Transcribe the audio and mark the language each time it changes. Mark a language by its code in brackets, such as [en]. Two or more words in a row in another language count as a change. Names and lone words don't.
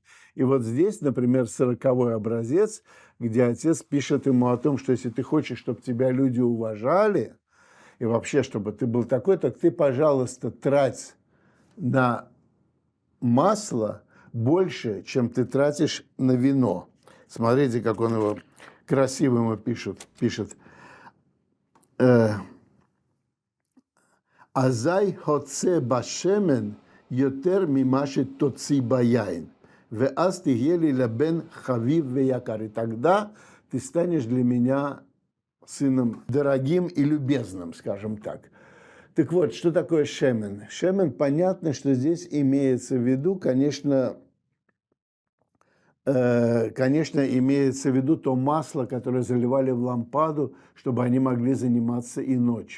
[ru] И вот здесь, например, 40-й образец, где отец пишет ему о том, что если ты хочешь, чтобы тебя люди уважали, и вообще, чтобы ты был такой, так ты, пожалуйста, трать на масло больше, чем ты тратишь на вино. Смотрите, как он его красиво ему пишет. [he] אז הוצא בשמן יותר ממה שתוציא ביין. ואז תהיה לי לבן חביב ויקר. [ru] И тогда ты станешь для меня сыном дорогим и любезным, скажем так. Так вот, что такое шемен? Шемен, понятно, что здесь имеется в виду, конечно, имеется в виду то масло, которое заливали в лампаду, чтобы они могли заниматься и ночью.